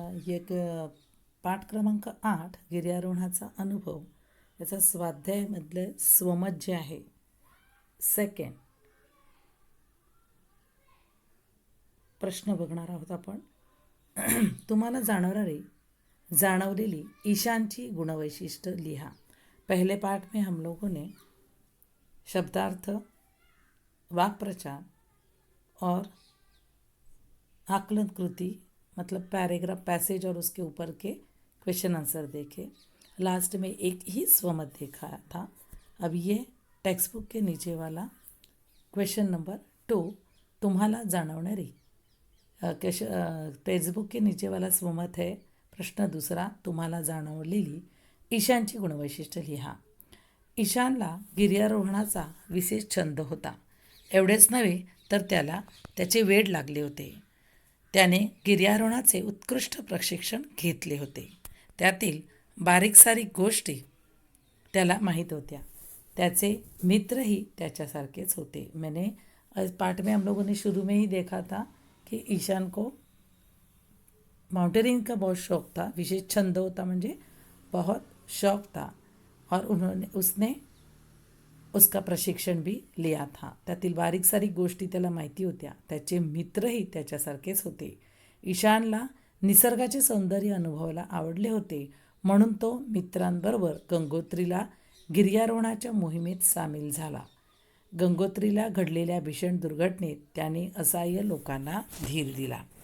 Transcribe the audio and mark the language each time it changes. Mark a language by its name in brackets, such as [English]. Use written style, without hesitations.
[Marathi] एक पाठ क्रमांक 8 गिर्यारोहणाचा अनुभव याचा स्वाध्यायामधलं स्वमत जे आहे सेकंड प्रश्न बघणार आहोत आपण. तुम्हाला जाणवलेली ईशानची गुणवैशिष्ट्य लिहा. [Hindi] पहले पाठ में हम लोगों ने शब्दार्थ, वाक्प्रचार और आकलन कृति मतलब पैराग्राफ पैसेज और उसके ऊपर के क्वेश्चन आंसर देखे. लास्ट में एक ही स्वमत देखा था. अब ये टेक्स्ट बुक के नीचे वाला क्वेश्चन नंबर 2 [Marathi] तुम्हाला जाणवणारी [Hindi] टेक्स्टबुक के नीचे वाला स्वमत है. [Marathi] प्रश्न दूसरा, तुम्हाला जाणवलेली ईशानची गुणवैशिष्ट्य लिहा. ईशानला गिर्यारोहणाचा विशेष छंद होता. एवढेच नव्हे तर त्याला त्याचे वेड लागले होते. त्याने गिर्यारोहणाचे उत्कृष्ट प्रशिक्षण घेतले होते. त्यातील बारीक सारीक गोष्टी त्याला माहीत होत्या. त्याचे मित्रही त्याच्यासारखेच होते. [Hindi] मैंने पाठ में हम लोगों ने शुरू में ही देखा था कि ईशान को माउंटेनिंग का बहुत शौक था. [Marathi] विशेष छंद होता म्हणजे [Hindi] बहुत शौक था और उसने उसका प्रशिक्षण भी लिया था. [Marathi] त्यातील बारीक सारीक गोष्टी त्याला माहिती होत्या. त्याचे मित्रही त्याच्यासारखेच होते. ईशानला निसर्गाचे सौंदर्य अनुभवायला आवडले होते, म्हणून तो मित्रांबरोबर गंगोत्रीला गिर्यारोहणाच्या मोहिमेत सामील झाला. गंगोत्रीला घडलेल्या भीषण दुर्घटनेत त्याने असहाय्य लोकांना धीर दिला.